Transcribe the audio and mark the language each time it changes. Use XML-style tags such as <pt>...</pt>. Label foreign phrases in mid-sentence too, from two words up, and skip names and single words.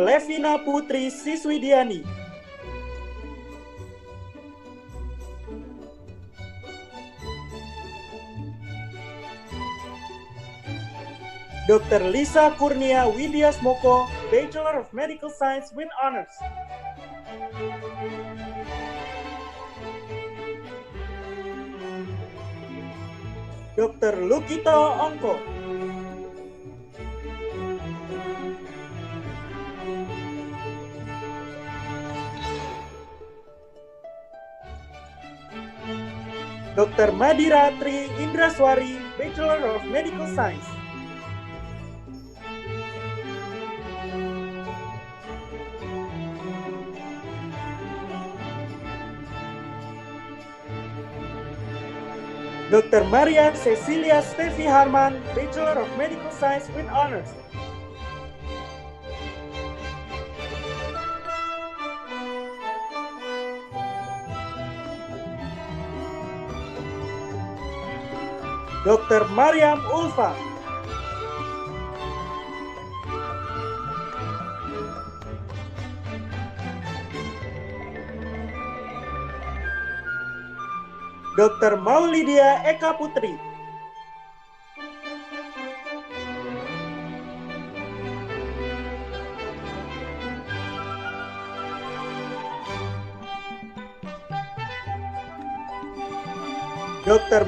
<en>Levina Putri Siswidiani. Dr. Lisa Kurnia Widyasmoko, Bachelor of Medical Science with Honors. Dr. Lukito Ongko. Dr. Madira Tri Indraswari, Bachelor of Medical Science. Dr. Maria Cecilia Stevi Harman, Bachelor of Medical Science with Honors. Dr. Mariam Ulfa. Dr. Maulidia Eka Putri. Dr.</en>